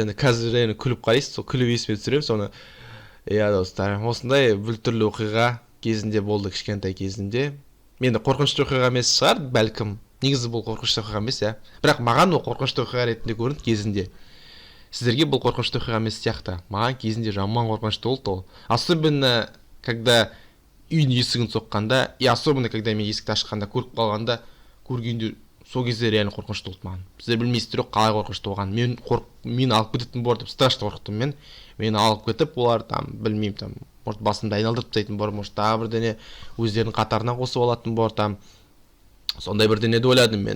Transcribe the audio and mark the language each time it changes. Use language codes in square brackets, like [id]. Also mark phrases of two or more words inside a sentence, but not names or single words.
[kk] Енді қазір күліп қарайсыз, сол күліп есіме түсіремін соны. Достар, осындай бүлтүрлі оқиға кезінде болды, кішкентай кезінде. Менде қорқынышты оқиға емес шығар, бәлкім. Негізі бұл қорқынышты оқиға емес, бірақ маған ол қорқынышты оқиға ретінде көрінді кезінде. Сіздерге бұл қорқынышты оқиға емес сияқты. Маған кезінде жаман қорқынышты болды ол. [ru] Особенно когда [kk] үйдің есігін соққанда, [ru] и особенно когда [kk] мен есікті ашқанда, көріп қалғанда, көргенде сол кезде реально қорқынышты болды маған. Сіздер білмейсіздер қалай қорқынышты болған. Мен алып кететін бор деп страшно қорықтым мен. Мені алып кетіп, олар білмеймін, может басымды айналдырып тастайтын бор, может тағы бірдеңе өздерінің қатарына қосып алатын бор, сондай бірдеңе деп ойладым мен.